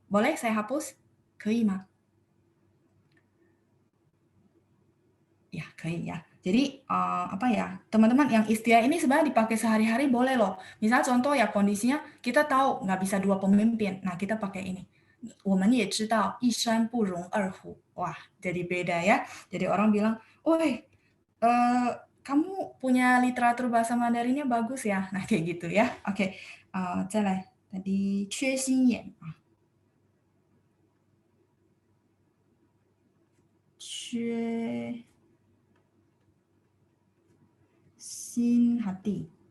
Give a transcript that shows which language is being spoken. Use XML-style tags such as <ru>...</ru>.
<id>Boleh saya hapus?</id> <zh>可以吗?</zh> <id>Ya, 可以 ya. Jadi teman-teman yang istilah ini sebenarnya dipakai sehari-hari boleh loh. Misal contoh ya kondisinya kita tahu nggak bisa dua pemimpin, nah kita pakai ini.</id> <zh>我们也知道一山不容二虎.</zh> <id>Wah, jadi beda ya. Jadi orang bilang, "Woi, kamu punya literatur bahasa Mandarinnya bagus ya." Nah, kayak gitu ya. Oke. 再来 tadi 缺心眼. 缺心 hati.</id>